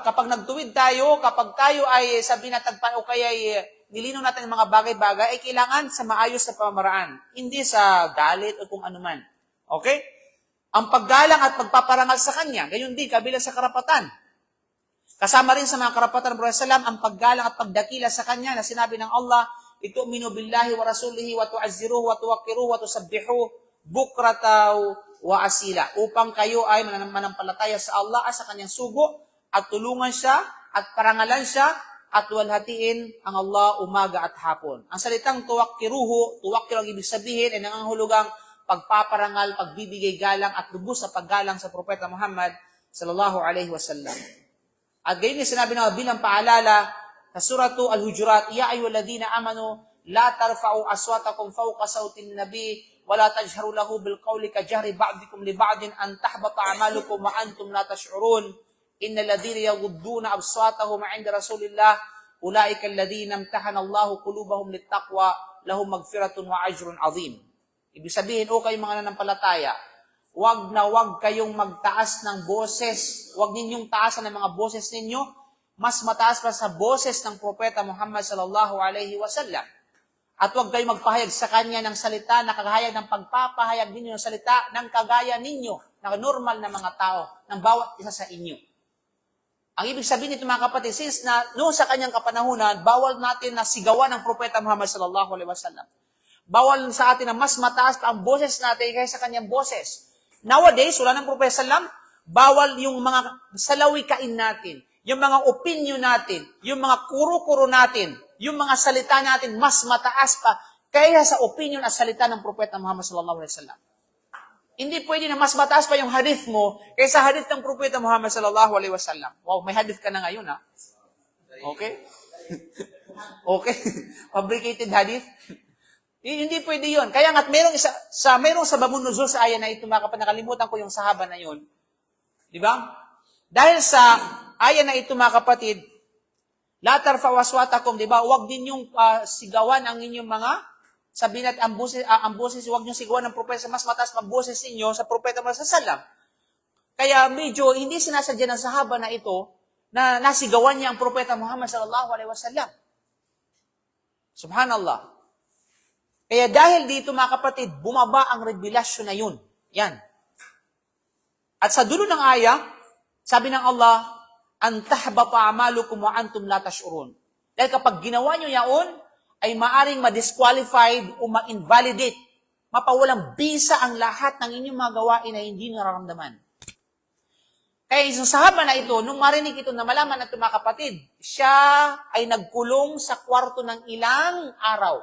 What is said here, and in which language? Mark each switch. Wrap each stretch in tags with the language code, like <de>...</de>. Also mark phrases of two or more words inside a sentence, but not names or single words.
<tl>Kapag nagtuwid tayo, kapag tayo ay sabi na tagpa o kaya nilinaw natin ng mga bagay-bagay, ay kailangan sa maayos na pamamaraan. Hindi sa galit o kung anuman. Okay? Ang paggalang at pagpaparangal sa Kanya, gayon din, kabilang sa karapatan. Kasama rin sa mga karapatan ng Propeta sallam ang paggalang at pagdakila sa Kanya na sinabi ng Allah,</tl> <ar>تؤمنوا بالله ورسوله وتعزروه وتوقروه وتسبحوه بكرة وأصيلا.</ar> <tl>Upang kayo ay manampalataya sa Allah at sa Kanyang sugo at tulungan siya at parangalan siya at walhatiin ang Allah umaga at hapon. Ang salitang tuwaqqiruhu ang ibig sabihin ay nangangahulugang pagpaparangal, pagbibigay galang at lubos sa paggalang sa Propeta Muhammad</tl> <ar>صلى الله عليه وسلم.</ar> <tl>At gayon din sinabi na bilang paalala sa suratu Al-Hujurat,</tl> <ar>يا أيها الذين آمنوا لا ترفعوا أصواتكم فوق صوت النبي ولا تجهروا له بالقول كجهر بعضكم لبعض أن تحبط أعمالكم وأنتم لا تشعرون إن الذين يغضون أصواتهم عند رسول الله أولئك الذين امتحن الله قلوبهم للتقوى لهم مغفرة وأجر عظيم.</ar> <tl>Ibig sabihin, o kayong mga nanampalataya, wag kayong magtaas ng boses. Wag ninyong taasan ng mga boses ninyo. Mas mataas pa sa boses ng Propeta Muhammad</tl> <ar>صلى الله عليه وسلم.</ar> <tl>At wag kayong magpahayag sa kanya ng salita na kagaya ng pagpapahayag ninyo ng salita ng kagaya ninyo, na normal na mga tao, ng bawat isa sa inyo. Ang ibig sabihin nito mga kapatid, since na noong sa kanyang kapanahunan, bawal natin na sigawan ng Propeta Muhammad</tl> <ar>صلى الله عليه وسلم.</ar> <tl>Bawal sa atin na mas mataas pa ang boses natin kaysa sa kanyang boses. Nowadays, wala ng Propeta sallam, bawal yung mga salawikain natin, yung mga opinion natin, yung mga kuro-kuro natin, yung mga salita natin, mas mataas pa kaya sa opinion at salita ng Propeta Muhammad</tl> <ar>صلى الله عليه وسلم.</ar> <tl>Hindi pwede na mas mataas pa yung hadith mo kaysa hadith ng Propeta Muhammad</tl> <ar>صلى الله عليه وسلم.</ar> <tl>Wow, may hadith ka na ngayon, ha? Okay? Okay?</tl> <en>Fabricated hadith?</en> <tl>Hindi pwede yun. Kaya nga't merong</tl> <ar>سبب النزول</ar> <tl>sa aya na ito, mga kapatid, nakalimutan ko yung sahaba na yun. Di ba? Dahil sa aya na ito, mga kapatid,</tl> <ar>لا ترفعوا أصواتكم,</ar> <tl>di ba? Huwag din yung sigawan ang inyong mga, sabihin natin, ang boses, huwag niyong sigawan ng propeta mas mataas magboses ninyo sa propeta Muhammad</tl> <ar>صلى الله عليه وسلم.</ar> <tl>Kaya medyo hindi sinasadya ng sahaba na ito na nasigawan niya ang propeta Muhammad</tl> <ar>صلى الله عليه وسلم.</ar> <tl>Subhanallah. Kaya dahil dito, mga kapatid, bumaba ang revelasyon na yun. Yan. At sa dulo ng aya, sabi ng Allah,</tl> <ar>أن تحبط أعمالكم وأنتم لا تشعرون.</ar> <tl>Dahil kapag ginawa nyo yaon, ay maaring ma-disqualified o ma-invalidate. Mapawalang bisa ang lahat ng inyong mga gawain na hindi nararamdaman. Kaya isang sahaba na ito, nung marinig ito na malaman ng mga kapatid, siya ay nagkulong sa kwarto ng ilang araw.</tl>